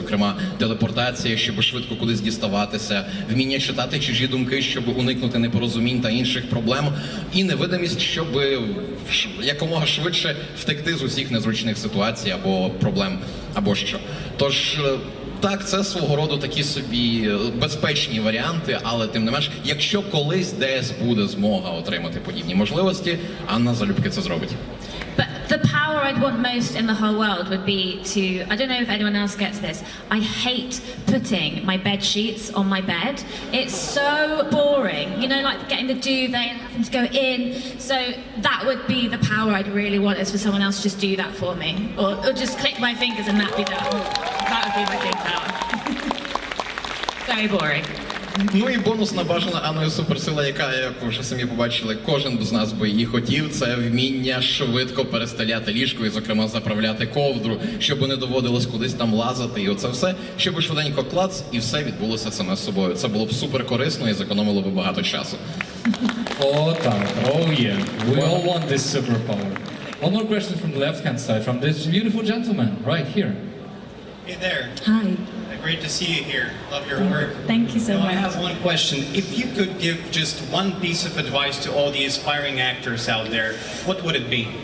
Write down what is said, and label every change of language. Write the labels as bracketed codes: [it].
[uk] Зокрема, телепортація, щоб швидко кудись діставатися, вміння читати чужі думки, щоб уникнути непорозумінь та інших проблем, і невидимість, щоб якомога швидше втекти з усіх незручних ситуацій або проблем, або що. Тож, так, це свого роду такі собі безпечні варіанти, але тим не менш, якщо колись десь буде змога отримати подібні можливості, Анна залюбки це зробить. [en] But the power I'd want most in the whole world would be to, I don't know if anyone else gets this, I hate putting my bed sheets on my bed. It's so boring, you know, like getting the duvet and having to go in. So that would be the power I'd really want, is for someone else to just do that for me. Or just click my fingers and that'd be done. That would be my big power. Very boring. [uk] Ну і бонусна бажана Анною суперсила, яка, як ви вже самі побачили, кожен з нас би її хотів, це вміння швидко перестеляти ліжко і, зокрема, заправляти ковдру, щоб не доводилось кудись там лазити, і оце все, щоб швиденько клац, і все відбулося саме собою. Це було б супер корисно і зекономило би багато часу. [en] Oh, [uk] так. [en] Oh, yeah. We all want this superpower. One more question from the left-hand side, from this beautiful gentleman, right here. Hey there. Hi. Great to see you here. Love your work. Thank you so much. I have one question. If you could give just one piece of advice to all the aspiring actors out there, what would it be?